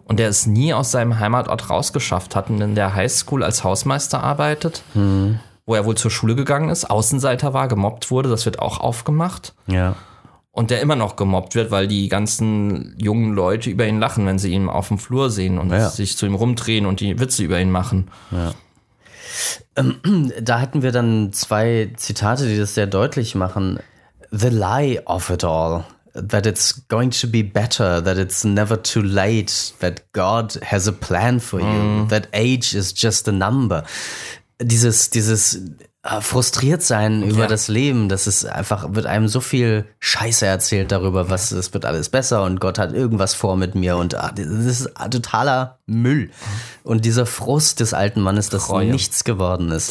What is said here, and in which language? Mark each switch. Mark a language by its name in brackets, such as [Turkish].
[German] Und der es nie aus seinem Heimatort rausgeschafft hat und in der Highschool als Hausmeister arbeitet, wo er wohl zur Schule gegangen ist, Außenseiter war, gemobbt wurde, das wird auch aufgemacht. Ja. Und der immer noch gemobbt wird, weil die ganzen jungen Leute über ihn lachen, wenn sie ihn auf dem Flur sehen und sich zu ihm rumdrehen und die Witze über ihn machen. Ja. Da hatten wir dann zwei Zitate, die das sehr deutlich machen. [English] The lie of it all, that it's going to be better, that it's never too late, that God has a plan for you, that age is just a number. [German] Dieses frustriert sein über das Leben, das ist einfach, wird einem so viel Scheiße erzählt darüber, was es wird alles besser und Gott hat irgendwas vor mit mir und das ist totaler Müll. Und dieser Frust des alten Mannes, dass Reue. Nichts geworden ist.